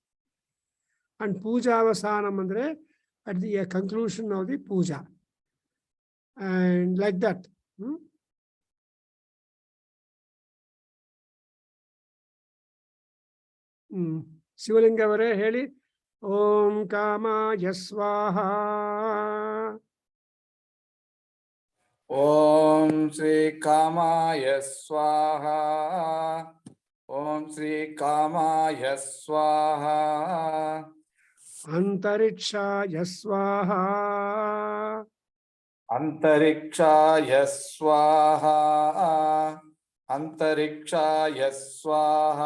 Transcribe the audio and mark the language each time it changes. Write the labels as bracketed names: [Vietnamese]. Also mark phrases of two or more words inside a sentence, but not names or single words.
[English] ಆ್ಯಂಡ್ [Kannada] ಪೂಜಾವಸಾನಂ ಅಂದರೆ [English] at the conclusion of the pooja. and like that. [Kannada] ಶಿವಲಿಂಗ ಅವರೇ ಹೇಳಿ. [Sanskrit] ಓಂ ಕಾಮಾಯ ಸ್ವಾಹ. ಓಂ ಶ್ರೀ ಕಾಮಾಯ ಸ್ವಾಹ. ಓಂ ಶ್ರೀ ಕಾಮಾಯ ಸ್ವಾಹ. ಅಂತರಿಕ್ಷಾಯ ಸ್ವಾಹ. ಅಂತರಿಕ್ಷಾಯ ಸ್ವಾಹ. ಅಂತರಿಕ್ಷಾಯ ಸ್ವಾಹ.